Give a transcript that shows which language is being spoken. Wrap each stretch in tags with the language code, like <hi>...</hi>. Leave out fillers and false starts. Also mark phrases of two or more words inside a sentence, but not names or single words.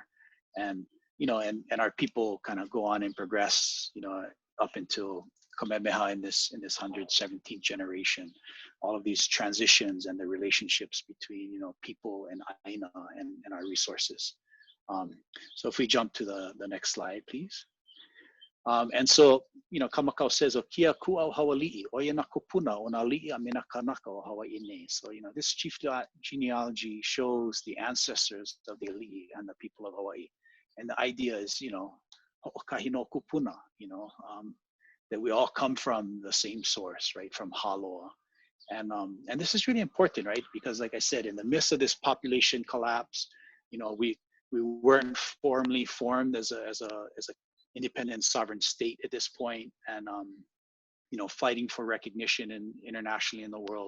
<en>And, you know, and our people kind of go on and progress, you know, up until Kamehameha in this 117th generation. All of these transitions and the relationships between, you know, people and ʻāina and our resources. So if we jump to the next slide, please. And so, you know, Kamakau says,</en> <haw>"O kia kuʻau hawali'i, oia na kupuna o na li'i a mena kanaka o Hawaii nei."</haw> <en>So, you know, this chief genealogy shows the ancestors of the ali'i and the people of Hawaii. And the idea is, you know,</en> <haw>hoʻokahi no kupuna,</haw> <en>you know, that we all come from the same source, right, from Haloa. And this is really important, right, because like I said, in the midst of this population collapse, you know, we weren't formally formed as a independent sovereign state at this point, and you know, fighting for recognition internationally in the world.</en>